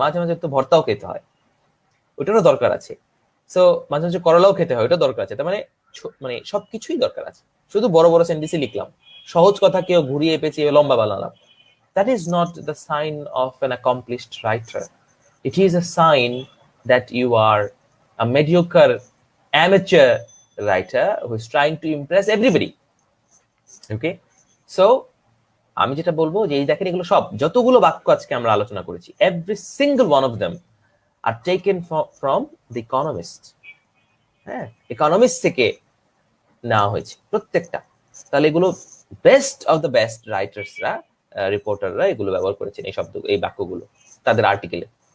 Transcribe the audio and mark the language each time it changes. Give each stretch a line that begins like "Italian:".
Bangla: মাঝে মাঝে তো ভর্তাও খেতে হয়, ওটারও দরকার আছে। সো মাঝে মাঝে করলাও খেতে হয়, ওটা দরকার আছে। তার মানে মানে সবকিছুই দরকার আছে। শুধু বড় বড় সেন্টেন্সই লিখলাম, সহজ কথা কেউ ঘুরিয়ে পেঁচিয়ে লম্বা বানালাম,
English: that is not the sign of an accomplished writer. It is a sign that you are a mediocre amateur writer who is trying to impress everybody. Okay?
Bangla: So আমি যেটা বলবো যে এই দেখেন, এগুলো সব যতগুলো বাক্য আজকে আমরা আলোচনা করেছি,
English: every single one of them are taken from the Economist.
Bangla: হ্যাঁ, ইকোনমিক্স থেকে নেওয়া হয়েছে প্রত্যেকটা। তাহলে এগুলো বেস্ট অফ দ্য বেস্ট রাইটার্সরা, রিপোর্টাররা এগুলো ব্যবহার করেছেন, এই শব্দ, এই বাক্যগুলো তাদের আর্টিকেলে।